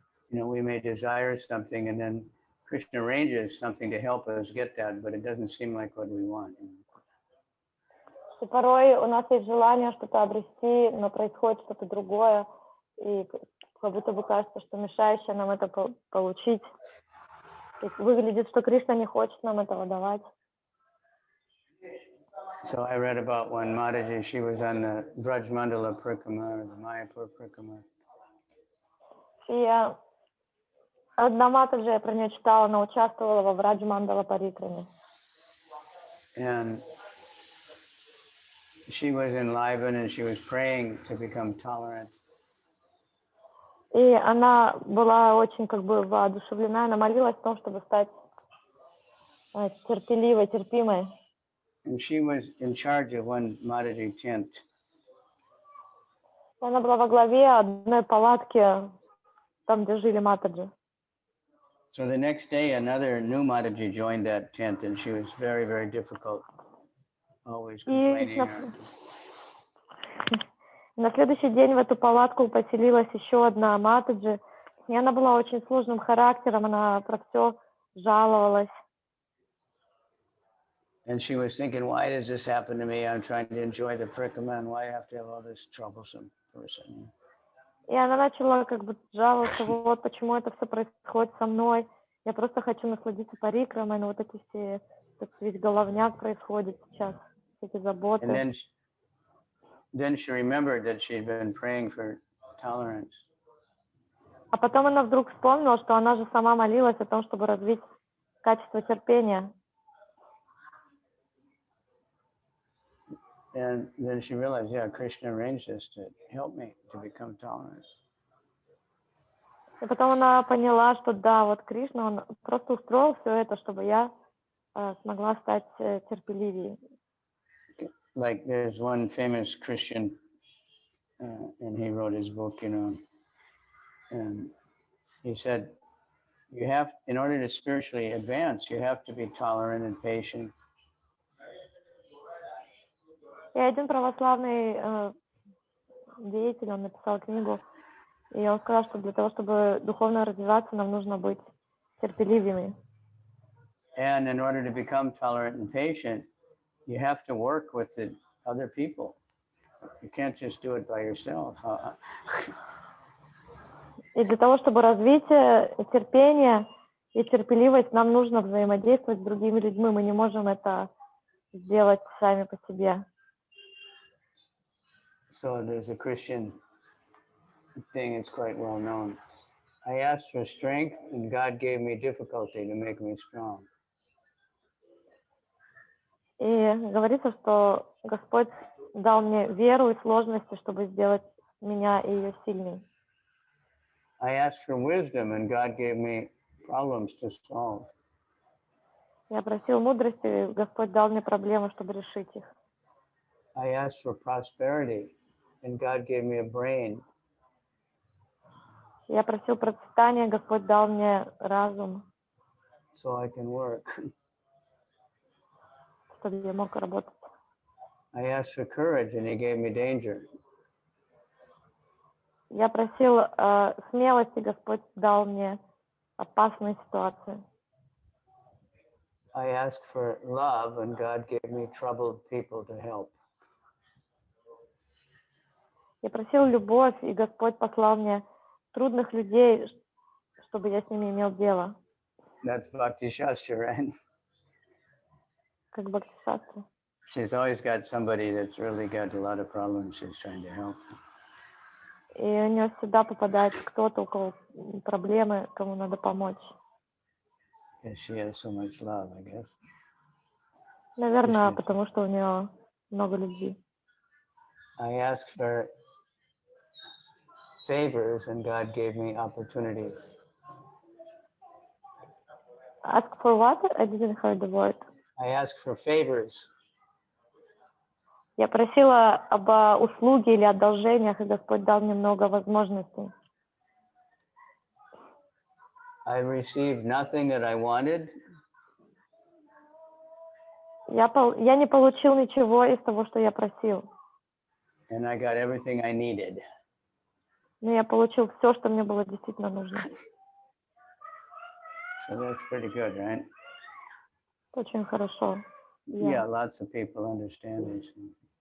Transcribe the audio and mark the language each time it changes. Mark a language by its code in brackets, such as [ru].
[en] We may desire something, and then Krishna arranges something to help us get that, but it doesn't seem like what we want. [ru] И порой у нас есть желание что-то обрести, но происходит что-то другое, и как будто бы кажется, что мешающее нам это получить. И выглядит, что Кришна не хочет нам этого давать. [en] So I read about one Mataji, she was on the Braj Mandala Prikrama, the Mayapur Prikrama. [ru] И одна Матаджи, я про нее читала, она участвовала во Брадж Мандала Парикраме. [en] And she was enlivened and she was praying to become tolerant. [ru] И она была очень воодушевлена, она молилась о том, чтобы стать терпеливой, терпимой. [en] And she was in charge of one Mataji tent. [ru] Она была во главе одной палатки, там, где жили Матаджи. [en] So the next day, another new Mataji joined that tent, and she was very, very difficult, always complaining. [ru] На следующий день в эту палатку поселилась еще одна Матаджи, и она была очень сложным характером, она про все жаловалась. [en] And she was thinking, why does this happen to me? I'm trying to enjoy the prikrama, and why I have to have all this troublesome person? [ru] И она начала жаловаться, вот почему это все происходит со мной. Я просто хочу насладиться парикрамой, но вот эти все, ведь головняк происходит сейчас, эти заботы. [en] And then she remembered that she'd been praying for tolerance. [ru] А потом она вдруг вспомнила, что она же сама молилась о том, чтобы развить качество терпения. [en] And then she realized, yeah, Krishna arranged this to help me to become tolerant. [ru] И потом она поняла, что да, вот Кришна, он просто устроил все это, чтобы я смогла стать терпеливее. [en] Like there's one famous Christian, and he wrote his book, and he said, in order to spiritually advance, you have to be tolerant and patient. [ru] И один православный деятель, он написал книгу, и он сказал, что для того, чтобы духовно развиваться, нам нужно быть терпеливыми. [en] And in order to become tolerant and patient, you have to work with the other people. You can't just do it by yourself. [ru] И для того, чтобы развить терпение и терпеливость, нам нужно взаимодействовать с другими людьми. Мы не можем это сделать сами по себе. [en] So there's a Christian thing, it's quite well known. I asked for strength, and God gave me difficulty to make me strong. [ru] И говорится, что Господь дал мне веру и сложности, чтобы сделать меня и ее сильной. [en] I asked for wisdom, and God gave me problems to solve. [ru] Я просил мудрости, и Господь дал мне проблемы, чтобы решить их. [en] I asked for prosperity, and God gave me a brain. [ru] Я просил процветания, Господь дал мне разум, [en] So I can work. [ru] чтобы я мог работать. [en] I asked for courage, and He gave me danger. [ru] Я просил смелости, Господь дал мне опасные ситуации. [en] I asked for love, and God gave me troubled people to help. [ru] Я просил любовь, и Господь послал мне трудных людей, чтобы я с ними имел дело. [en] That's Bhakti Shastra, right? [ru] как бхакти-шастра. [en] She's always got somebody that's really got a lot of problems she's trying to help. [ru] И у нее всегда попадается кто-то, у кого проблемы, кому надо помочь. [en] Because she has so much love, I guess. [ru] Наверное, потому что у нее много любви. [en] I asked for favors and God gave me opportunities. Ask for what? I didn't hear the word. I asked for favors. [ru] Я просила об услуге или одолжениях, и Господь дал мне много возможностей. [en] I received nothing that I wanted. [ru] Я не получил ничего из того, что я просил. [en] And I got everything I needed. [ru] Но я получил все, что мне было действительно нужно. [en] So that's pretty good, right? [ru] Очень хорошо. [en] Yeah, lots of people understand these things.